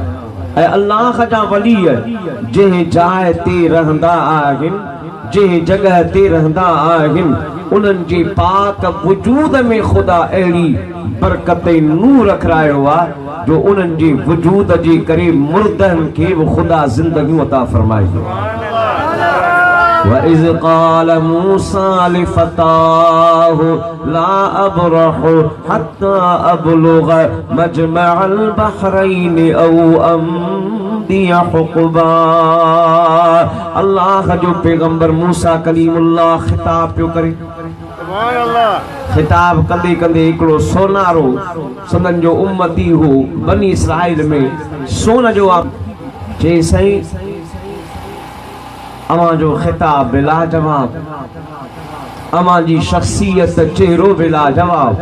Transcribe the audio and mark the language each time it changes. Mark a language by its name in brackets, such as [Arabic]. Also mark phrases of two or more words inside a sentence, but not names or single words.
[Sindhi] ऐं अल्लाह जा वली जंहिं जाइ ते रहंदा आहिनि, जंहिं जगह ते रहंदा आहिनि, उन्हनि जे पाक वजूद में खुदा अहिड़ी बरकत ऐं नूर रखरायो आहे जो उन्हनि जे वजूद जे करे मुर्दनि खे बि खुदा ज़िंदगियूं अता फरमाईंदो। [Arabic] وإذ قال موسى لفتاه لا أبرح حتى أبلغ مجمع البحرين أو أمضي حقبا. [Sindhi] अल्लाह जो पैगंबर मूसा कलीमुल्लाह खिताब पियो करे। खिताब कंदे कंदे हिकिड़ो सोनारो संदन जो उम्मती हो बनी इसराइल में सोन जो चई सही अमा जो खिताब बिला जवाब, अमा जी शख्सियत चेहरो बिला जवाब।